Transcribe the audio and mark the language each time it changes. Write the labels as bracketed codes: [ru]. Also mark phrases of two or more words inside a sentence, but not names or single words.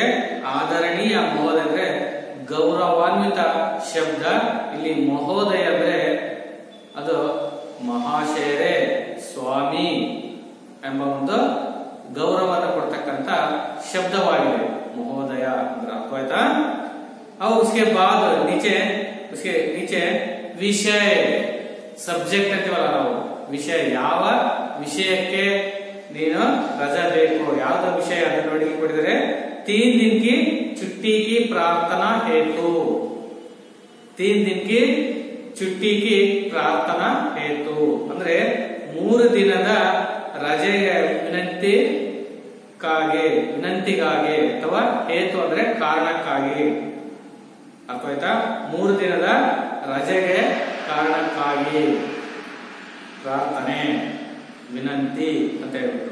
[kn] ಆದರಣೀಯ ಮಹೋದಯ ಅಂದ್ರೆ ಗೌರವಾನ್ವಿತ ಶಬ್ದ. ಇಲ್ಲಿ ಮಹೋದಯ ಅಂದ್ರೆ ಅದು ಮಹಾಶಯರೇ, ಸ್ವಾಮಿ ಎಂಬ ಒಂದು ಗೌರವವನ್ನು ಕೊಡ್ತಕ್ಕಂತ ಶಬ್ದವಾಗಿದೆ ಮಹೋದಯ ಅಂದ್ರೆ. ಅರ್ಥ ಆಯ್ತಾ? [hi] और उसके बाद उसके नीचे विषय, [kn] ಸಬ್ಜೆಕ್ಟ್ ಅಂತೀವಲ್ಲ ನಾವು, ವಿಷಯ. ಯಾವ ವಿಷಯಕ್ಕೆ ನೀನು ರಜಾ ಬೇಕು, ಯಾವ್ದು ವಿಷಯ ಅದನ್ನ ನೋಡಿ ಕೊಟ್ಟಿದ್ದಾರೆ. [hi] 3 दिन की छुट्टी की प्रार्थना हेतु. 3 दिन की छुट्टी की प्रार्थना हेतु [kn] ಅಂದ್ರೆ 3 ದಿನದ ರಜೆಗೆ ವಿನಂತಿಗಾಗಿ ಅಥವಾ ಹೇತು ಅಂದ್ರೆ ಕಾರಣಕ್ಕಾಗಿ. ಅರ್ಥ ಆಯ್ತಾ? 3 ದಿನದ ರಜೆಗೆ ಕಾರಣಕ್ಕಾಗಿ ಪ್ರಾರ್ಥನೆ, ವಿನಂತಿ ಅಂತ ಹೇಳ್ಬಿಟ್ಟು.